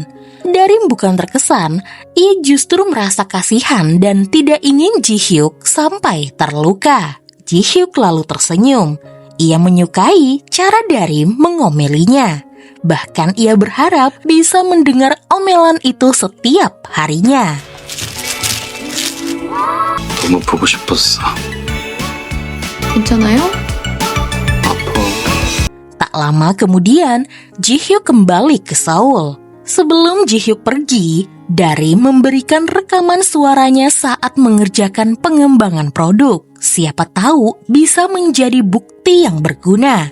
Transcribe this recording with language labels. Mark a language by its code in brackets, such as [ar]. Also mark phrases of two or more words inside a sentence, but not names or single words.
[id] Darim bukan terkesan, ia justru merasa kasihan dan tidak ingin Ji-hyuk sampai terluka. Ji-hyuk lalu tersenyum. Ia menyukai cara Darim mengomelinya. Bahkan ia berharap bisa mendengar omelan itu setiap harinya. [ko] 너무 보고 싶었어. 괜찮아요? 아파. [id] Tak lama kemudian, Ji-hyuk kembali ke Seoul. Sebelum Ji-hyuk pergi, Darim memberikan rekaman suaranya saat mengerjakan pengembangan produk. Siapa tahu bisa menjadi bukti yang berguna.